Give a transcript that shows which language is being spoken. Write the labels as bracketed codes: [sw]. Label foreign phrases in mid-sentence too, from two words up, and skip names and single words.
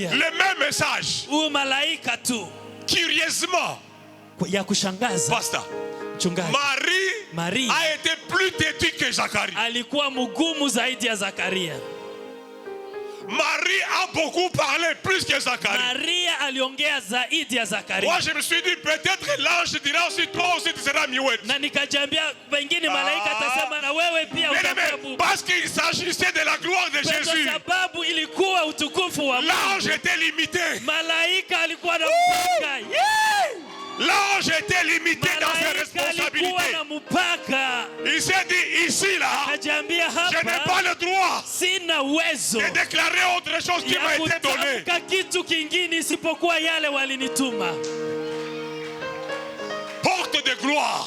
[fr] Le même message. Curieusement, pasteur, Marie a été plus têtue que Zacharie. Marie a beaucoup parlé, plus que Zacharie. [sw] Maria aliongea zaidi ya Zakaria. [fr] Moi je me suis dit peut-être l'ange dira aussi toi aussi tu seras miouette. [sw] Na nikajiambia pengine malaika atasema na wewe pia utakuwa bubu. [fr] Parce qu'il s'agissait de la gloire de Jésus. [sw] Kwa sababu ilikuwa utukufu wa Mungu. [fr] L'ange était limité. Malaika alikuwa na mpaka. L'ange était limité dans ses responsabilités. Il s'est dit ici là, je n'ai pas le droit de déclarer autre chose qui m'a été donné. Porte de gloire.